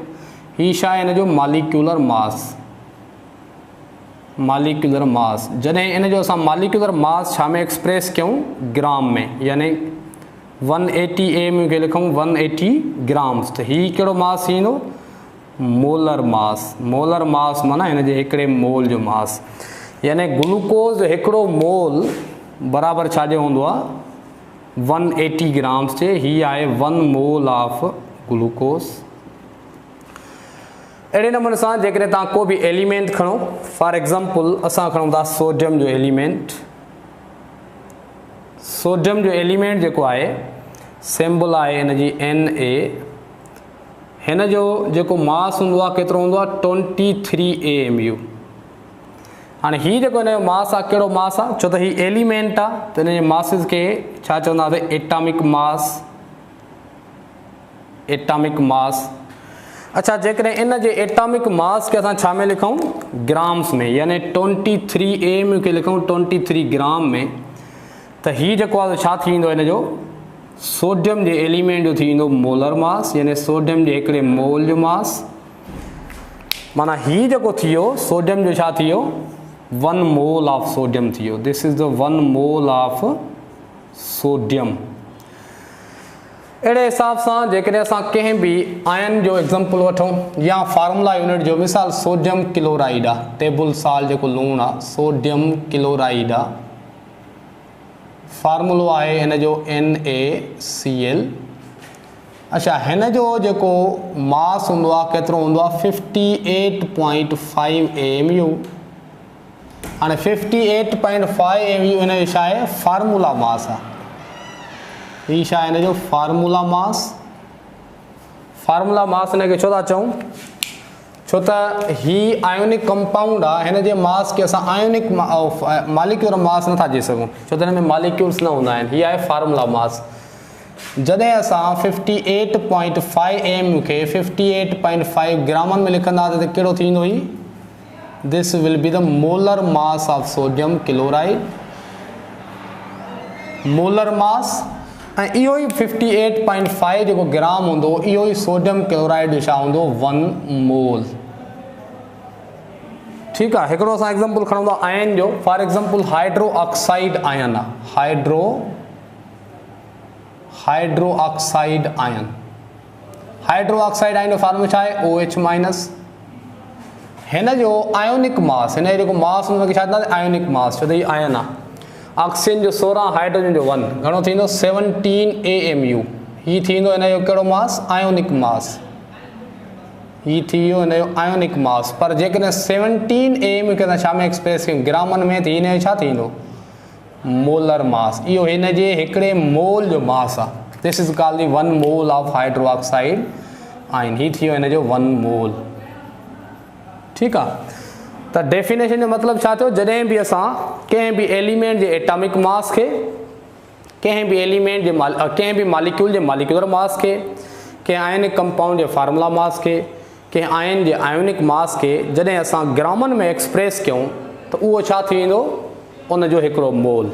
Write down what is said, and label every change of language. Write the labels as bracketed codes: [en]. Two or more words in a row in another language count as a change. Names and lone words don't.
[sd] ही छा आहे? हिन जो [en] molecular mass. [sd] जॾहिं इन जो असां [en] molecular mass [sd] छा में एक्सप्रेस कयूं? ग्राम में। यानी 180 AMU खे लिखूं 180 ग्राम्स, त ही कहिड़ो मास थींदो? [en] molar mass [sd] माना हिन जे हिकिड़े मोल जो मास। यानी ग्लूकोज जो हिकिड़ो मोल बराबरि छाजो हूंदो आहे? 180 ग्राम्स जे। ही आहे [en] 1 mole of glucose. [sd] अहिड़े नमूने सां जेकॾहिं तव्हां को बि एलिमेंट खणो, [en] for example [sd] असां खणूं था सोडियम जो एलिमेंट। सोडियम जो एलिमेंट जेको आहे, सिंबल आहे हिन जी Na। हिन जो जेको मास हूंदो आहे केतिरो हूंदो आहे? 23 AMU। हाणे हीउ जेको हिन जो मास आहे, कहिड़ो मास आहे? छो त हीउ एलिमेंट आहे, त हिन जे मासिस खे छा चवंदासीं? [en] atomic mass. [sd] अच्छा, जेकॾहिं इन जे [en] atomic mass [sd] खे असां छा में लिखूं? ग्राम्स में। यानी 23 AMU खे लिखूं 23 ग्राम में, त हीउ जेको आहे छा थी वेंदो? हिन जो सोडियम जे एलिमेंट जो थी वेंदो [en] molar mass, [sd] यानी सोडियम जे हिकिड़े मोल जो मास। माना हीउ जेको थी वियो सोडियम जो छा थी वियो? [en] 1 mole of sodium [sd] थी वियो। [en] this is the 1 mole of sodium. [sd] अड़े हिसाब से जेकॾहिं असां कंहिं भी आयन जो एग्जाम्पल वठूं या [en] formula unit [sd] जो मिसाल [en] sodium chloride [sd] आहे, [en] table salt [sd] जो लूण आहे [en] sodium chloride [sd] आहे, फार्मूलो आहे इन जो NaCl। अच्छा हिन जो जेको मास होंदो आहे केतिरो होंदो आहे 58.5 AMU। हाणे 58.5 AMU इन जो छा आहे [en] formula mass [sd] आहे, हीअ छा आहे इन जो [en] formula mass. formula mass [sd] इन खे छो था चऊं, छो त ही [en] ionic compound [sd] आहे, हिन जे मास खे असां [en] ionic molecular mass [sd] नथा चई सघूं, छो त हिन में मालिक्यूल्स न हूंदा आहिनि। हीअ आहे [en] formula mass. [sd] जॾहिं असां 58.5 AMU खे 58.5 ग्रामनि में लिखंदासीं त कहिड़ो थींदो ही, [en] this will be the molar mass of sodium chloride, molar mass. [sd] ऐं इहो ई 58.5 जेको ग्राम हूंदो इहो ई [en] sodium chloride [sd] जो छा हूंदो 1 मोल। ठीकु आहे। हिकिड़ो असां एग्जाम्पल खणूं था आयन जो, [en] for example hydroxide ion [sd] आहे, [en] hydroxide ion. hydroxide ion [sd] जो फार्मूलो छा आहे OH-। हिन जो [en] ionic mass, [sd] हिन जो जेको मास हुनखे छा चवंदा [en] ionic mass, [sd] छो त हीअ आयन आहे। ऑक्सीजन जो 16, हाइड्रोजन जो 1, घणो थींदो 17 AMU। हीअ थींदो हिन जो कहिड़ो मास [en] ionic mass, [sd] हीअ थी वियो हिन जो [en] ionic mass. [sd] पर जेकॾहिं 17 AMU खे असां छा में एक्सप्रेस कयूं ग्रामनि में, त हिन जो छा थींदो [en] molar mass. [sd] इहो हिन जे हिकिड़े मोल जो मास आहे। [en] this is called the 1 mole of hydroxide ion. [sd] हीअ थी वियो हिन जो 1 मोल। ठीकु आहे। त डेफिनेशन जो मतिलबु छा थियो, जॾहिं बि असां कंहिं बि एलिमेंट जे [en] atomic mass [sd] खे, कंहिं बि एलिमेंट जे कंहिं बि मालिक्यूल जे [en] molecular mass [sd] खे, कंहिं [en] ionic compound [sd] जे [en] formula mass [sd] खे, कंहिं आयन जे [en] ionic mass [sd] खे जॾहिं असां ग्रामनि में एक्सप्रेस कयूं त उहो छा थी वेंदो उन जो हिकिड़ो मोल।